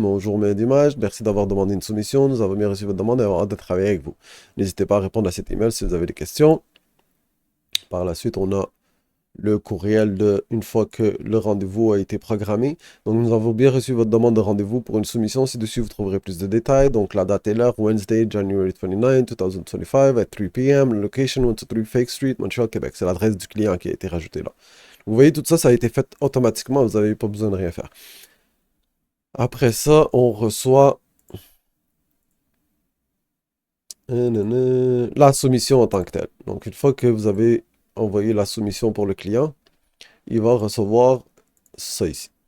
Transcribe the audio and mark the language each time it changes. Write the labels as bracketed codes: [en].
[fr] Bonjour, mail d'image, merci d'avoir demandé une soumission. Nous avons bien reçu votre demande et avons hâte de travailler avec vous. N'hésitez pas à répondre à cet email si vous avez des questions. Par la suite, on a le courriel de une fois que le rendez-vous a été programmé. Donc, nous avons bien reçu votre demande de rendez-vous pour une soumission. Ci-dessus, vous trouverez plus de détails. Donc, la date et l'heure, [en] Wednesday, January 29, 2025, at 3 p.m. Location, 123 Fake Street, Montreal, Québec. [fr] C'est l'adresse du client qui a été rajoutée là. Vous voyez, tout ça, ça a été fait automatiquement. Vous n'avez pas besoin de rien faire. Après ça, on reçoit la soumission en tant que telle. Donc, une fois que vous avez envoyé la soumission pour le client, il va recevoir ça ici.